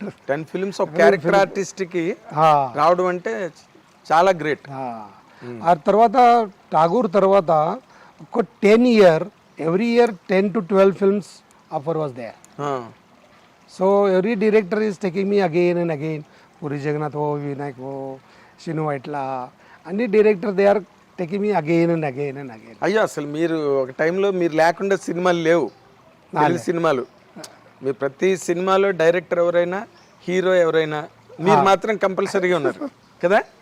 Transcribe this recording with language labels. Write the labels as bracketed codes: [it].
[te] 10 films ఒక character ఆర్టిస్ట్కి రావడం అంటే చాలా గ్రేట్. ఆ తర్వాత ఠాగూర్ తర్వాత ఒక [en] 10 year every year 10 to 12 films offer was there. So every director is taking me again and again. Puri Jagannath ho, Vinayak ho, Shinu Vaitla, అన్ని director they are taking me again and again and again. [te] అయ్యో, అసలు మీరు ఒక టైంలో మీరు లేకుండా సినిమాలు లేవు, తెలుగు సినిమాలు. మీరు ప్రతి సినిమాలో డైరెక్టర్ ఎవరైనా, హీరో ఎవరైనా, మీరు మాత్రం కంపల్సరీగా ఉన్నారు కదా.